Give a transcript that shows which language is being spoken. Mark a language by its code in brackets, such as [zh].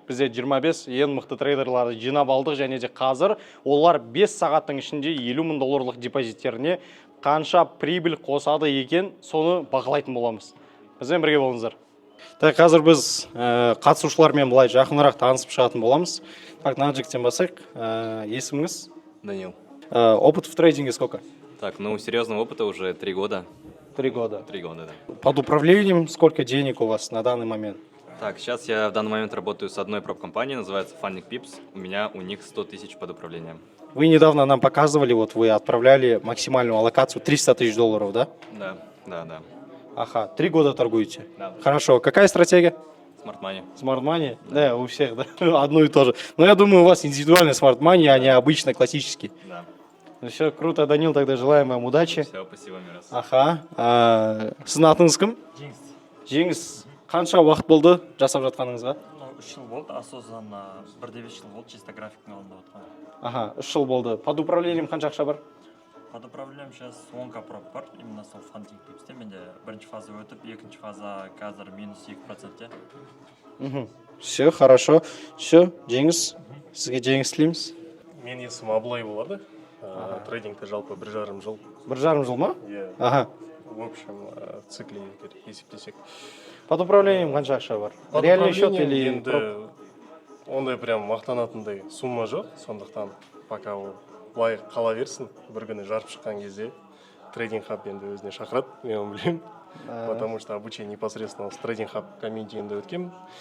[kk] Бізде 25 ең мықты трейдерларды жинап алдық, және де қазір олар 5 сағаттың ішінде 50 мың долларлық депозиттеріне қанша прибыль қосады екен, соны бақылайтын боламыз. Бізбен бірге болыңыздар. Так, қазір біз қатысушылармен былай жақынырақ танысып шығатын боламыз. Так, мына жігіттен басайық. Есіміңіз? Данил. [ru] Опыт в трейдинге сколько? Так, ну серьезного опыта уже 3 года. 3 года. 3 года, да. Под управлением сколько денег у вас на данный момент? Так, сейчас я в данный момент работаю с одной проб-компанией, называется Funding Pips. У них 100 тысяч под управлением. Вы недавно нам показывали, вот вы отправляли максимальную аллокацию 300 тысяч долларов, да? Да. Ага, 3 года торгуете? Да. Хорошо, какая стратегия? Smart Money. Smart Money? Да, у всех, да, одно и то же. Но я думаю, у вас индивидуальный Smart Money, а не обычный классический. Да. Ну все, круто, Данил, тогда желаем вам удачи. Все, спасибо, Мирас. [kk] Аха, сіздің атыңыз кім? Жеңіс, қанша уақыт болды жасап жатқаныңызға? 3 жыл болды, осознанно 1,5 жыл болды, чисто графиктің алдында отқан. Аха, 3 жыл болды. Под управлением қанша ақша бар? [ru] Под управлением сейчас 10 проб бар, именно сол Funding Pips'те. [kk] Менде бірінші фаза өтіп, екінші фаза қазір минус 2%. [ru] Все, хорошо. [kk] Все, Жеңіс, сізге жеңіс тілейміз. Мен есім Абылай болады. Трейдингті жалпы 1,5 жыл. 1,5 жыл ма? Иә. Ага. [ru] В общем, цикле есептесек. [kk] Под управлением қанша ақша бар? [ru] Реальный счет или... [kk] Енді ондай прям мақтанатындай сумма жоқ, сондықтан пока ол былай қала берсін, бір күні жарып шыққан кезде трейдинг хаб енді өзіне шақырады, мен оны білемін. [ru] Потому что обучение непосредственно с трейдинг хаб комьюнитиінде өткен.